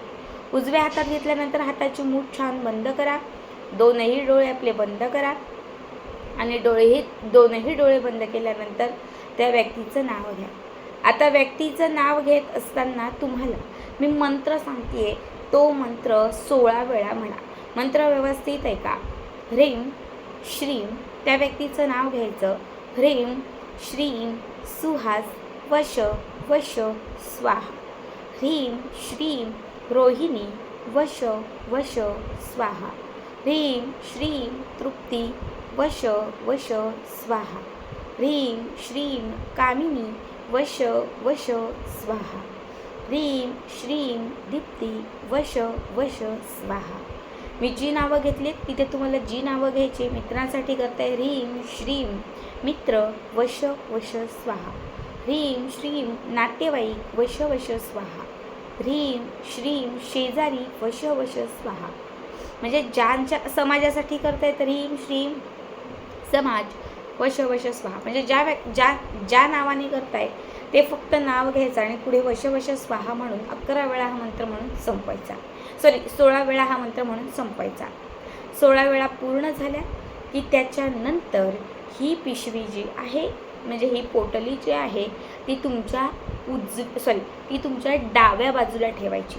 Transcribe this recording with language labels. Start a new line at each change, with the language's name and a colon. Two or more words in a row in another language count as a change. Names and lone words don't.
Marathi: उजव्या हातात घेतल्यानंतर हाताची मूठ छान बंद करा, 2ही डोळे आपले बंद करा आणि दोनही डोळे बंद केल्यानंतर त्या व्यक्तीचं नाव घ्या. आता व्यक्तीचं नाव घेत असताना तुम्हाला मी मंत्र सांगते, तो मंत्र 16 वेळा म्हणा. मंत्र व्यवस्थित आहे का?
Sanskrit: ह्रीं श्रीं,
Marathi: त्या व्यक्तीचं नाव घ्यायचं,
Sanskrit: ह्रीं श्रीं सुहास वश वश स्वाहा. ह्रीं श्रीं रोहिणी वश वश स्वाहा. ह्रीं श्रीं तृप्ती वश वश स्वाहा. ह्रीं श्रीं कामिनी वश वश स्वाहा. ह्रीं श्रीं दीप्ती वश वश स्वाहा.
Marathi: मी जी नावं घेतलीत तिथे तुम्हाला जी नावं घ्यायची. मित्रांसाठी करताय,
Sanskrit: ह्रीं श्रीं मित्र वश वश स्वाहा. ह्रीं श्रीं नातेवाईक वश वश स्वाहा. ह्रीं श्रीं शेजारी वश वश स्वाहा.
Marathi: म्हणजे ज्यांच्या समाजासाठी करताय तर
Sanskrit: ह्रीं श्रीं समाज वश वश स्वाहा.
Marathi: म्हणजे ज्या नावाने करताय ते फक्त नाव घ्यायचं आणि पुढे
Sanskrit: वश वश स्वाहा
Marathi: म्हणून 11 वेळा हा मंत्र म्हणून संपवायचा. 16 वेळा हा मंत्र म्हणून संपवायचा. 16 वेळा पूर्ण झाल्या की त्याच्यानंतर ही पिशवी जी आहे, म्हणजे ही पोटली जी आहे ती तुमच्या तुमच्या डाव्या बाजूला ठेवायची.